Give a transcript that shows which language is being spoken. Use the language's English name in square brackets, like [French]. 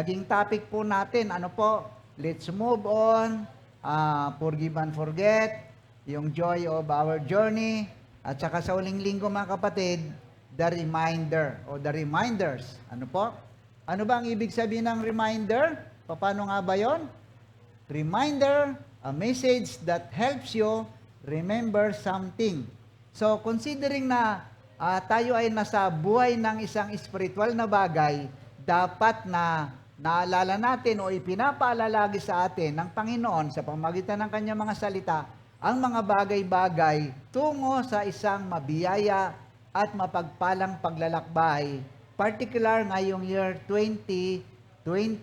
[Filipino] Naging topic po natin, [English] let's move on, forgive and forget, [Filipino] yung [English] joy of our journey, [Filipino] at saka sa huling linggo mga kapatid, [English] the reminder [Filipino] o [English] the reminders. [Filipino] Ano ba ang ibig sabihin ng reminder? Paano nga ba yon? [English] Reminder, a message that helps you remember something. [Filipino] So considering na tayo ay nasa buhay ng isang spiritual na bagay, dapat na naalala natin o ipinapaalala lagi sa atin ng Panginoon sa pamamagitan ng kanyang mga salita ang mga bagay-bagay tungo sa isang mabiyaya at mapagpalang paglalakbay, particular ngayong year 2024.